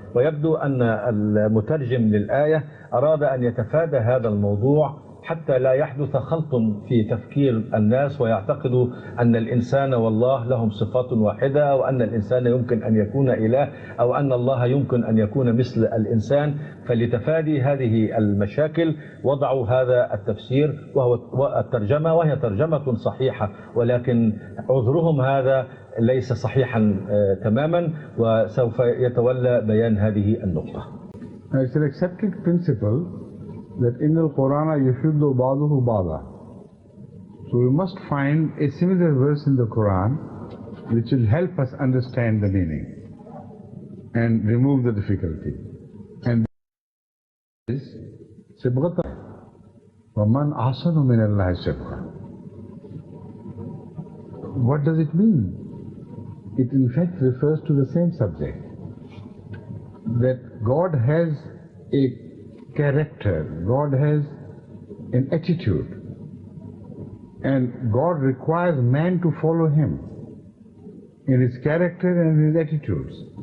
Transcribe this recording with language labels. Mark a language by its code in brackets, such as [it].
[ar] ويبدو أن المترجم للآية أراد أن يتفادى هذا الموضوع حتى لا يحدث خلط في تفكير الناس ويعتقدوا أن الإنسان والله لهم صفات واحدة، وأن الإنسان يمكن أن يكون إله، أو أن الله يمكن أن يكون مثل الإنسان. فلتفادي هذه المشاكل وضعوا هذا التفسير وهو الترجمة، وهي ترجمة صحيحة، ولكن عذرهم هذا ليس صحيحا تماما، وسوف يتولى بيان هذه النقطة. [en] It's an accepted principle that in the Quran [ar] يشد بعضه بعضا. [en] So we must find a similar verse in the Quran which will help us understand the meaning and remove the difficulty. And this is [ar] صبغة ومن أحسن من الله صبغة. [en] What does it mean? It in fact refers to the same subject, that God has a character, God has an attitude, and God requires man to follow Him in his character and his attitudes.